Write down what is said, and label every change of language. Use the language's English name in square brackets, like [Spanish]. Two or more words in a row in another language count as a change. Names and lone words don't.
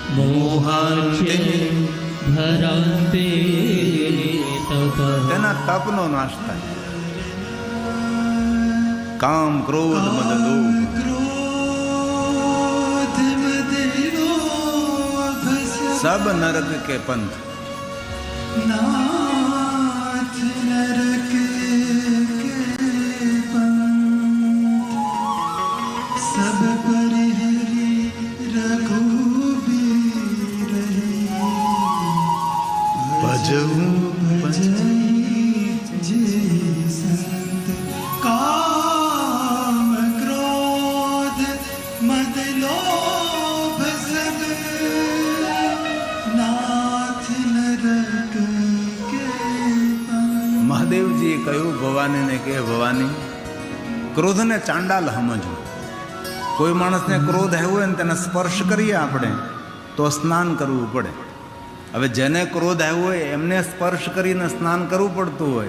[Gujarati] મોહાચે ભરાંતે તપ. તેના તપનો નાશ થાય. [Awadhi] काम क्रोध मद लोभ सब नरक के पंथ. नाथ नरक के पंथ सब पर हरि रघुबीर [Gujarati] ભજવું [Awadhi] जे संत काम क्रोध मद लोभ सब नाथ नरक के पंथ. [Gujarati] મહાદેવજીએ કહ્યું ભવાનીને કે ભવાની, ક્રોધને ચાંડાલ સમજવું. કોઈ માણસને ક્રોધ આવ્યો હોય ને તેને સ્પર્શ કરીએ આપણે તો સ્નાન કરવું પડે. હવે જેને ક્રોધ આવ્યો હોય એમને સ્પર્શ કરીને સ્નાન કરવું પડતું હોય.